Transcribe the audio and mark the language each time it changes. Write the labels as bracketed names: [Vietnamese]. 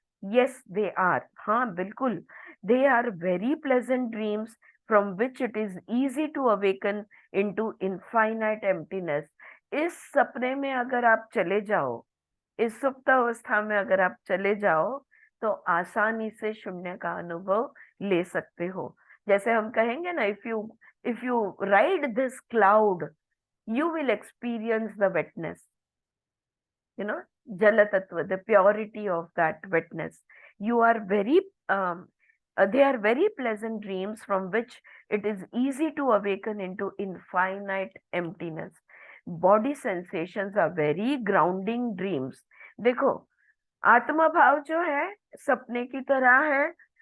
[English] Yes they are, हाँ बिल्कुल, they are very pleasant dreams from which it is easy to awaken into infinite emptiness. [Hindi] इस सपने में अगर आप चले जाओ, इस सुप्त अवस्था में अगर आप चले जाओ, तो आसानी से शून्य का अनुभव ले सकते हो। जैसे हम कहेंगे ना, [English] if you ride this cloud, you will experience the wetness, jala tattva, the purity of that wetness. You are they are very pleasant dreams from which it is easy to awaken into infinite emptiness. Body sensations are very grounding dreams. [Hindi] देखो, आत्मा भाव जो है सपने की तरह है।